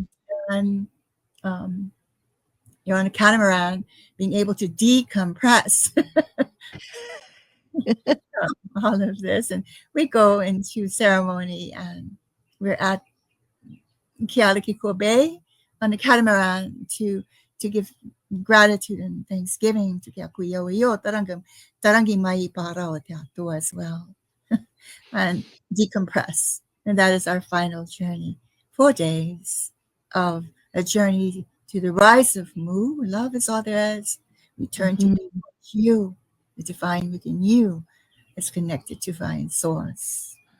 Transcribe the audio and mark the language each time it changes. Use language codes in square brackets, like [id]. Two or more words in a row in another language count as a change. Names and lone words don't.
[en] and um, you're on a catamaran, being able to decompress all of this. And we go into ceremony, and we're at Kealakekua Bay on the catamaran to give gratitude and thanksgiving to Keakuiʻoio [mi] tarangi mai parao te atua [en] as well, and decompress. And that is our final journey. 4 days of a journey to the rise of Mu. Love is all there is. Return to Mhm. being you, the divine within you is connected to divine source.